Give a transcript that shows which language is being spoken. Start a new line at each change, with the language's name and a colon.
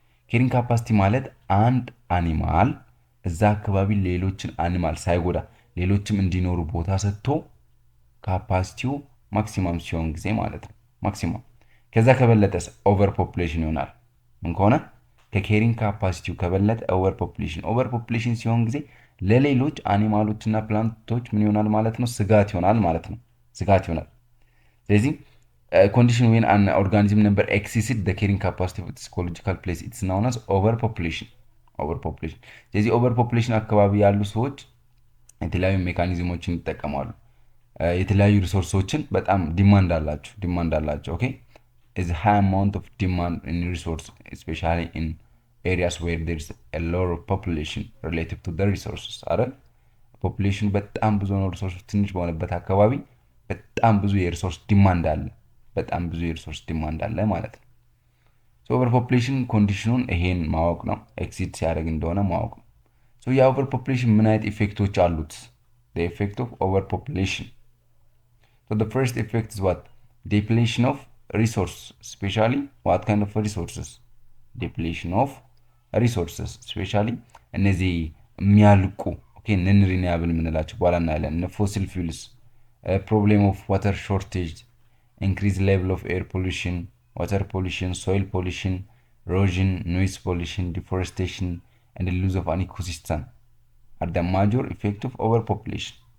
Amharic: carrying capacity ማለት አንድ አኒማል እዛ አካባቢ ሌሎችን አኒማል ሳይጎዳ ሌሎችም እንዲኖሩ ቦታ ሰጥቶ ካፓሲቲው ማክሲማም ሲሆን ጊዜ ማለት ነው። ማክሲማም ከዛ ከበለጠስ ኦቨር ፖፑሌሽን ይሆናል። ምን ከሆነ ከኬሪንግ ካፓሲቲው ከበለጠ ኦቨር ፖፑሌሽን ሲሆን ጊዜ ለሌሎች አኒማሎችና ፕላንቶች ምን ይሆናል ማለት ነው? ስጋት ይሆናል ማለት ነው። ስጋት ይሆናል። ስለዚህ
English: condition when an organism number exceeds the carrying capacity of its ecological place it's known as overpopulation.
Amharic: ስለዚህ overpopulation አካባቢ ያሉ ሰዎች የተለያዩ ሜካኒዝሞችን ይጠቀማሉ። የተለያዩ ሪሶርሶችን በጣም ዲማንድ አላቸው። ኦኬ
English: is high amount of demand in resource especially in areas where there is a lower population relative to the resources
Amharic: አይደል? ፖፑሌሽን በጣም ብዙ ነው፣ ሪሶርስ ትንሽ በሆነበት አካባቢ በጣም ብዙ የሪሶርስ ዲማንድ አለ ማለት ነው። ኦቨር ፖፕሌሽን ኮንዲሽኑን ይሄን ማወቅ ነው። ኤክሲድ ሲያደርግ እንደሆነ ማወቅ ነው። የኦቨር ፖፕሌሽን ምን አይነት ኢፌክቶች አሉት? ኢፌክት ኦፍ ኦቨር ፖፕሌሽን ፈርስት ኢፌክት is what?
English: Depletion of resource, especially what kind of resources?
Amharic: Depletion of resources, especially እነዚህ የሚያልቁ ነን ሪኒያብል የምንላቸው በኋላ እናያለን። ፎሲል ፊውልስ፣ ፕሮብሌም ኦፍ ዋተር ሾርቴጅ፣ ኢንክሪዝ ሌቭል ኦፍ ኤር ፖሊሽን፣ ዋተር ፖሊሽን፣ ሶይል ፖሊሽን፣ ሮዥን፣ ኖይዝ ፖሊሽን፣ ዲፎሬስቴሽን
English: and the loss of an ecosystem are the major effect of overpopulation.